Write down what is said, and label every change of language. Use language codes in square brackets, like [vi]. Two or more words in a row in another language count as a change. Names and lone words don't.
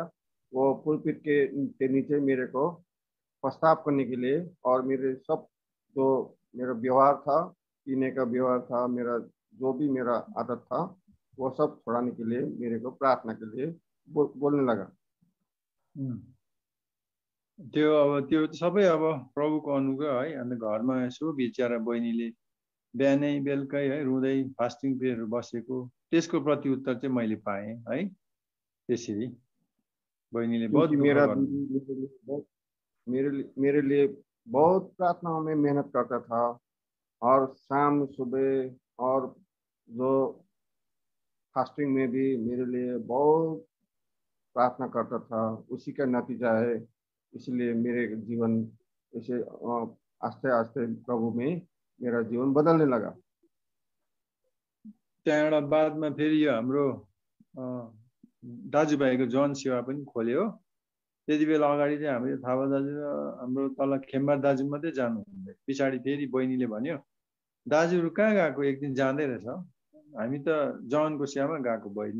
[hi] वो पुलपिट के नीचे मेरे को प्रस्ताव करने के लिए और मेरे सब जो मेरा व्यवहार था, पीने का व्यवहार था, मेरा जो भी मेरा आदत था वो सब छोड़ाने के लिए मेरे को प्रार्थना के लिए बोलने लगा। [ne] त्यो सबै अब प्रभुको अनुग्रह है। अन्त घरमा यसो बिचारा बहिनीले बिहानै बेलुकै है रुँदै [en] fasting periods [ne] बसेको त्यसको प्रत्युत्तर चाहिँ मैले पाएँ है। त्यसरी बहिनीले बहुत [hi] मेरे लिए बहुत प्रार्थना में मेहनत करता था, और शाम सुबह और जो फास्टिंग में भी मेरे लिए बहुत प्रार्थना करता था। उसी का नतीजा है, इसलिए मेरे जीवन ऐसे आस्ते आस्ते प्रभु में मेरा जीवन बदलने लगा। [ne] त्यहाँबाट बादमा फेरि यो हाम्रो दाजुभाइको जन सेवा पनि खोल्यो। त्यति बेला अगाडि चाहिँ हाम्रो थापा दाजु र हाम्रो तल खेम्बा दाजु मात्रै जानुहुन्थ्यो। पछाडि फेरि बहिनीले भन्यो दाजुहरू कहाँ गएको, एक दिन जाँदै रहेछ, हामी त जनको सेवामा गएको बहिनी।